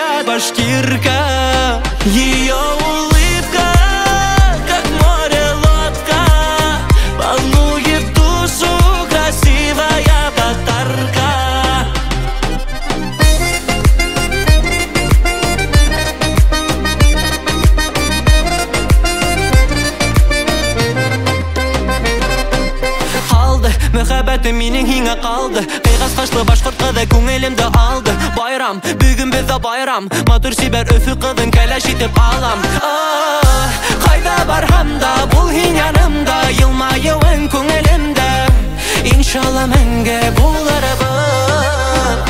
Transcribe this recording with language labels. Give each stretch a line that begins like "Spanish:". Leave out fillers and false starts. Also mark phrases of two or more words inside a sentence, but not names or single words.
Russian: башкирка. Ее улыбка, как море лодка, волнует душу красивая татарка.
Bashkir: Мөхәббәтем минең һиңа калды. Кыйгас кашлы башкорт кызы күңелемде алды. Байрам, бүген бездә байрам. Матур сибәр өфе кызын кәләш итеп алам. Кайда барһам да бул һин янымда, елмаюың күңелемдә. Иншалла мәңге булырбыз.